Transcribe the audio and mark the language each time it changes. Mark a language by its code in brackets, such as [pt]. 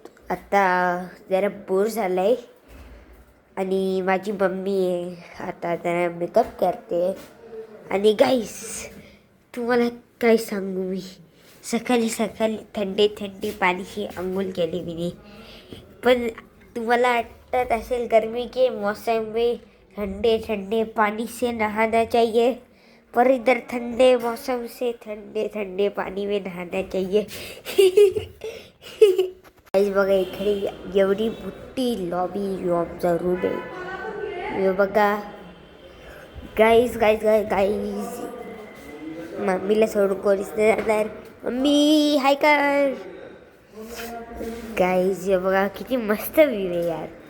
[mr] आता जरा बोर झालं आहे. आणि माझी मम्मी आहे आता जरा मेकअप करते. आणि गाईस तुम्हाला काय सांगू, मी सकाळी सकाळी [hi] थंडे थंडे [mr] पाणीशी अंघोळ केली मी. पण तुम्हाला वाटत असेल [hi] गर्मी के मौसम में ठंडे ठंडे पानी से नहाना चाहिए, पर इधर ठंडे मौसम से ठंडे ठंडे पानी में नहाना चाहिए. [mr] गाईज बघा इकडे एवढी मोठी लॉबी आमचा रूम आहे. बघा गाईज गाईज गाईज गाईज मम्मीला सोडून कोणीच नाही जाणार. मम्मी हाय कर. गाईज बघा किती मस्त व्ह्यू आहे यार.